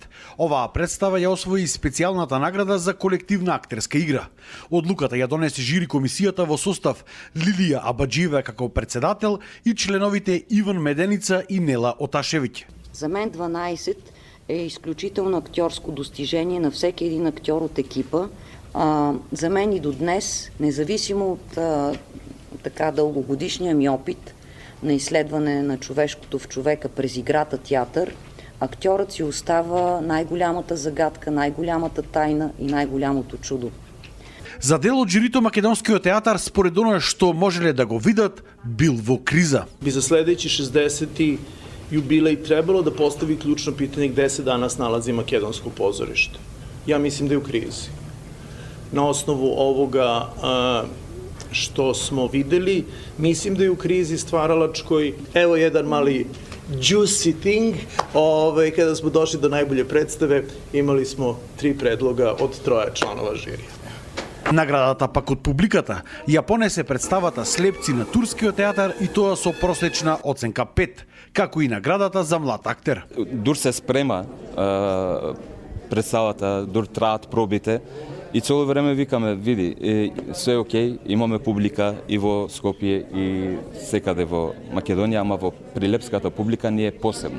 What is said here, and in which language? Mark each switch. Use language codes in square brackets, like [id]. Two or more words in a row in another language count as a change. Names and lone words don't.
[mk] Оваа представа ја освои специјалната награда за колективна актерска игра. Одлуката ја донесе жири комисијата во состав Лилија Абаджиева како председател и членовите Иван Меденица и Нела Оташевиќ. [bg] За мен 12 е исклучително актьорско достижение на всеки един актьор от екипа. За мен и до днес, независимо от така дългогодишния ми опит на изследване на човешкото в човека през играта театър, актьорът си остава най-голямата загадка, най-голямата тайна и най-голямото чудо. [mk] За дел од жирито Македонскиот театар, според оно што можеле да го видат, бил во криза. [sr] Би за следеći 60. jubilej trebalo da postavi ključno pitanje gde se danas nalazi makedonsko pozorište. Ja mislim da je u krizi. Na osnovu ovoga što smo videli, mislim da je u krizi stvaralačkoj. Evo jedan mali [en] juicy thing, [sr] kada smo došli do najbolje predstave, imali smo 3 predloga od 3 članova žirija. [mk] Наградата пак од публиката ја понесе представата Слепци на Турскиот театар и тоа со просечна оценка 5, како и наградата за млад актер. Дур се спрема представата, дур траат пробите и цело време викаме, види, се е окей, имаме публика и во Скопје и секаде во Македонија, ама во прилепската публика не е посебно.